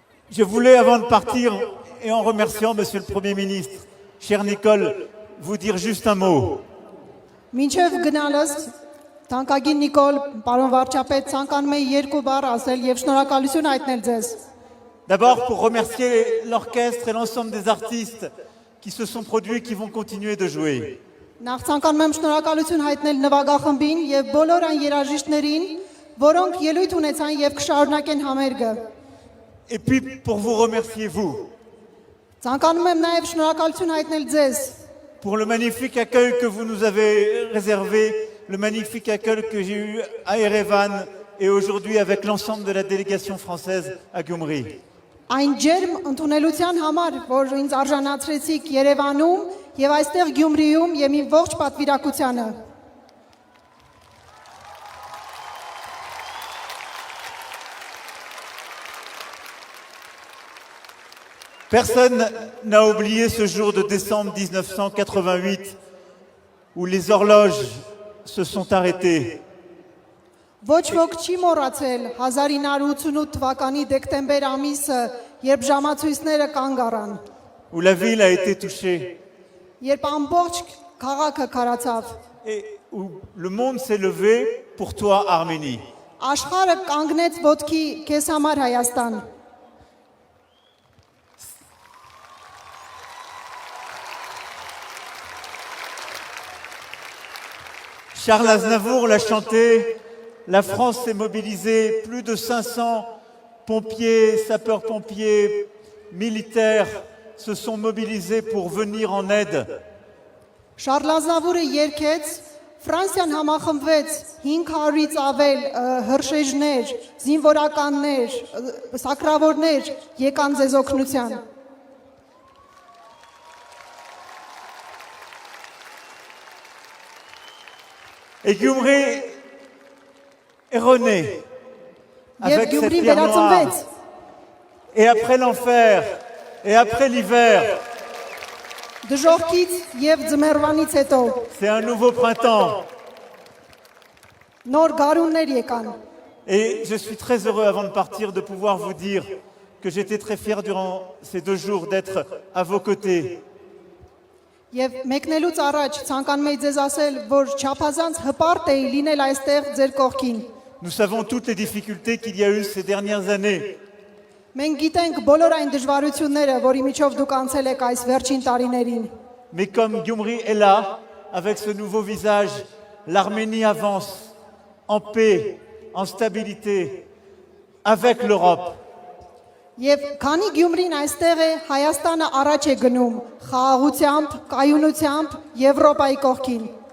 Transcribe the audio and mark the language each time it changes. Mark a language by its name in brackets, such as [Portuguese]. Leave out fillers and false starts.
[French] Je voulais, avant de partir, et en remerciant Monsieur le Premier ministre, cher Nicole, vous dire juste un mot. [Armenian] Մինչև գնալս Տանկագին Նիկոլ, պարոն վարչապետ, ցանկանում եմ երկու բառ ասել եւ շնորհակալություն հայտնել ձեզ։ [French] D'abord pour remercier l'orchestre et l'ensemble des artistes qui se sont produits et qui vont continuer de jouer. [Armenian] Նախ ցանկանում եմ շնորհակալություն հայտնել նվագախմբին եւ բոլոր այն երաժիշտներին, որոնք ելույթ ունեցան եւ կշարունակեն համերգը։ [French] Et puis pour vous remercier vous, [Armenian] Ցանկանում եմ նաեւ շնորհակալություն հայտնել ձեզ [French] pour le magnifique accueil que vous nous avez réservé, le magnifique accueil que j'ai eu à Erevan et aujourd'hui avec l'ensemble de la délégation française à Gyumri. [Armenian] այն ջերմ ընդունելության համար, որ ինձ արժանացրեցիք Երևանում եւ այստեղ Գյումրիում եւ իմ ողջ պատվիրակությանը։ [French] Personne n'a oublié ce jour de décembre 1988 où les horloges se sont arrêtées. [Armenian] Ոչ ոք չի մոռացել 1988 թվականի դեկտեմբեր ամիսը, երբ ժամացույցները կանգ առան, [French] Où la ville a été touchée [Armenian] երբ ամբողջ քաղաքը քարացավ, [French] et où le monde s'est levé pour toi, Arménie. [Armenian] աշխարհը կանգնեց ոտքի քեզ համար Հայաստան։ [French] Charles Aznavour l'a chanté, la France s'est mobilisée, plus de 500 pompiers, sapeurs-pompiers, militaires se sont mobilisés pour venir en aide. [Armenian] Շարլ Ազնավուրը երգեց, Ֆրանսիան համախմբվեց 500-ից ավել հրշեջներ, զինվորականներ, սակրավորներ եկան ձեզ օգնության։ [French] Et Gyumri est rené [Armenian] Եվ [French] avec cette [Armenian] Գյումրի [French] pierre noire. [Armenian] վերածնվեց, [French] Et après l'enfer, et après l'hiver, [Armenian] դժոխքից եւ ձմեռվանից հետո [French] c'est un nouveau printemps. [Armenian] նոր գարուններ եկան։ [French] Et je suis très heureux avant de partir de pouvoir vous dire que j'étais très fier durant ces 2 jours d'être à vos côtés. [Armenian] Եվ մեկնելուց առաջ ցանկանում եմ ձեզ ասել, որ չափազանց հպարտ էի լինել այստեղ ձեր կողքին։ [French] Nous savons toutes les difficultés qu'il y a eu ces dernières années. [Armenian] Մենք գիտենք բոլոր այն դժվարությունները, որի միջով դուք անցել եք այս վերջին տարիներին։ [French] Mais comme Gyumri est là, avec ce nouveau visage, l'Arménie avance en paix, en stabilité, avec l'Europe. [Armenian] Եվ քանի Գյումրին այստեղ է, Հայաստանը առաջ է գնում խաղաղությամբ, կայունությամբ Եվրոպայի կողքին։